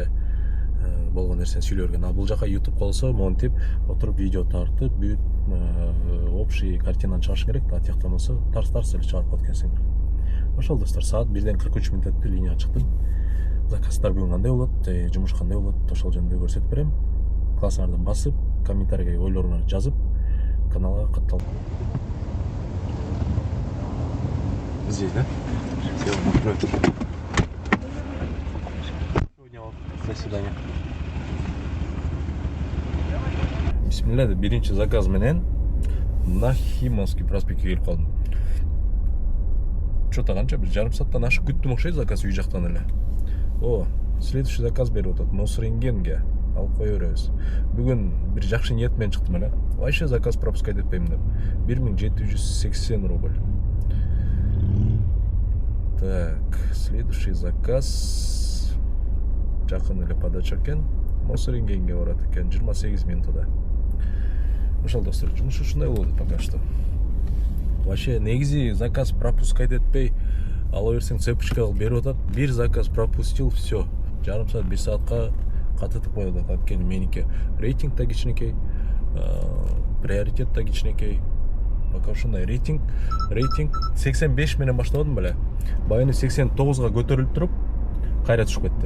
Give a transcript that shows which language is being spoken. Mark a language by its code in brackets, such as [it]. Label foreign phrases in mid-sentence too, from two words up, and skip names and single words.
[ky] Болгон нерсени сүйлөй берген. Бул жака YouTube болсо, монтип отуруп видео тартып, бүт [ru] общий картинаны [ky] чыгарыш керек да, тияктан болсо тарс эле чыгарып коет экенсиң. Ошол достор, саат 1:43 өттү, линия чыктым. Заказдар бүгүн кандай болот, жумуш кандай болот, ошол жөнүндө көрсөтүп берем. Классыңардан басып, комментарийге ойлоруңарды жазып, каналга катталып. [ru] Здесь, да? Сегодня открою. До свидания. [ky] Бисмилля, биринчи заказ менен Нахимовский проспектке келип калдым. Чо-то канча бир жарым сааттан ашык күттүм окшойт заказ үй жактан эле. [ru] Следующий заказ [ky] берип атат Мосренгенге. Алып кое беребиз. Бүгүн бир жакшы ниет менен чыктым эле. [ru] Вообще заказ пропускать [ky] этпейм деп. 1780 рубль. Так, [ru] следующий заказ [ky] жакын эле подача экен. Мосренгенге барат экен, 28 минутада. Ошол достор, жумуш ушундай болот [ru] пока что. Вообще [ky] негизи [ru] заказ пропускать [ky] этпей ала берсең, цепочка кылып берип атат. Бир заказ [ru] пропустил, все. [ky] Жарым саат, 1 саатка катытып коет атат. Анткени меники рейтинг да кичинекей, приоритет да кичинекей. Пока ушундай рейтинг 85 менен баштабадым беле. Баягы 89га көтөрүлүп туруп, кайра түшүп кетти.